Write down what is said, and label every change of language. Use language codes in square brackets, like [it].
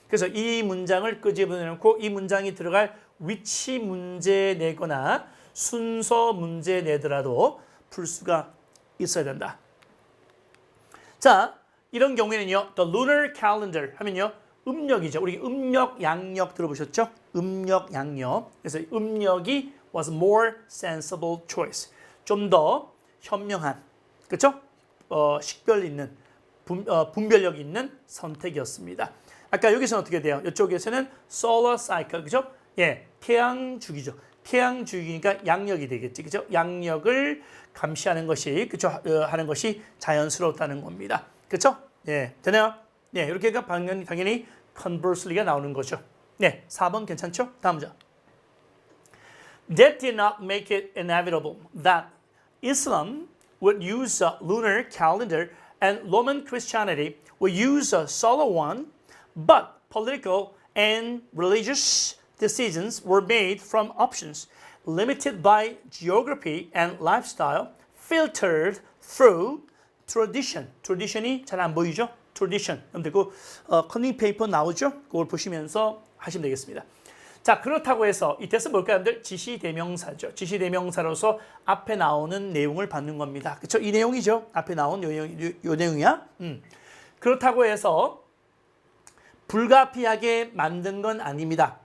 [ko] 그래서 이 문장을 끄집어내놓고 이 문장이 들어갈 위치 문제 내거나 순서 문제 내더라도 풀 수가 있어야 된다. 자, 이런 경우에는요, [en] the lunar calendar [ko] 하면요, 음력이죠. 우리 음력, 양력 들어보셨죠? 음력, 양력. 그래서 음력이 [en] was more sensible choice. [ko] 좀 더 현명한, 그렇죠? 식별 있는, 분별력 있는 선택이었습니다. 아까 여기서는 어떻게 돼요? 이쪽에서는 [en] solar cycle, [ko] 그죠? 예, 태양 주기죠. 태양 주기니까 양력이 되겠지, 그죠? 양력을 감시하는 것이, 그죠? 하는 것이 자연스럽다는 겁니다. 그렇죠? 예, 되나요? 네, 이렇게가 당연히 conversely가 나오는 거죠. 네, 4번 괜찮죠? 다음 문제. [en] That did not make it inevitable that Islam would use a lunar calendar and Roman Christianity would use a solar one, but political and religious decisions were made from options limited by geography and lifestyle, filtered through tradition. [ko] tradition이 잘 안 보이죠? [en] tradition. [ko] 여러분들 그 커닝 페이퍼 나오죠? 그걸 보시면서 하시면 되겠습니다. 자, 그렇다고 해서 이 뜻은 뭘까요, 여러분들? 지시대명사죠. 지시대명사로서 앞에 나오는 내용을 받는 겁니다. 그렇죠? 이 내용이죠. 앞에 나온 요 내용이야. 그렇다고 해서 불가피하게 만든 건 아닙니다.